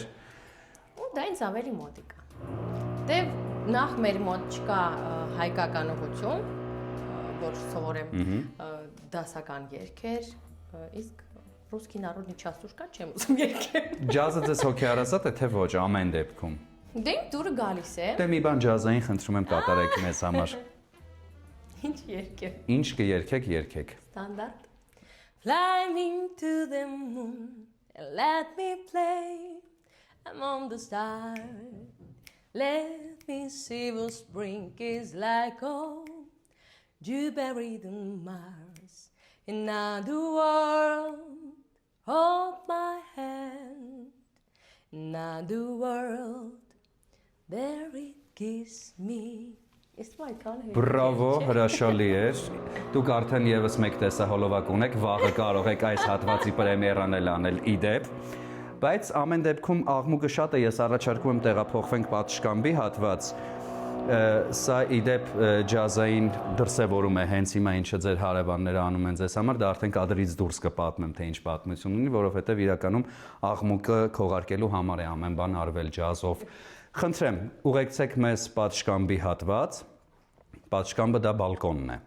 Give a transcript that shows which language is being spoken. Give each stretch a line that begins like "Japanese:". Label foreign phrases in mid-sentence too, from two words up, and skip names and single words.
Armenian: ու դա ինձ ավելի մոտիկ է։ Դե նախ մեր մոտ չկա հայկական ուղղություն, որ սովորեմ դասական երգեր, իսկ
Russian: русский народный частушка
Armenian: չեմ ուզում երգել։ Ջազը ձեզ հոգեհարազատ է, թե ոչ ամեն դեպքում։ Դե իմ տուրը գալիս է։ Դե մի բան ջազային խնդրում եմ կատարեք մեզ համար։ Ինչ երկե։ Ինչ կերքեք, երգեք։
English: Standard. Fly me to the moon and let me play among the stars. Let me see what spring is like on Jupiter and Mars. Another world, hold my hand. Another world, there it gives me.
Armenian: Բրավո, հրաշալի էր։ Դուք արդեն եւս մեկ տեսահոլովակ ունեք, վաղը կարող եք այս հատվածի պրեմիերան էլ անել իդեպ։ Բայց ամեն դեպքում աղմուկը շատ է, ես առաջարկում եմ տեղափոխվենք պատշգամբի հատված։ Սա իդեպ ջազային դրսևորում է հենց հիմա ինչը ձեր հարևանները անում են ձեզ համար, դա արդեն կադրից դուրս կպատմեմ, թե ինչ պատմություն ունի, որովհետև իրականում աղմուկը քողարկելու համար է ամեն բան արվել ջազով։ Խնդրեմ, ուղեկցեք մեզ պատշգամբի հատված, պատշգամբը դա բալկոնն է։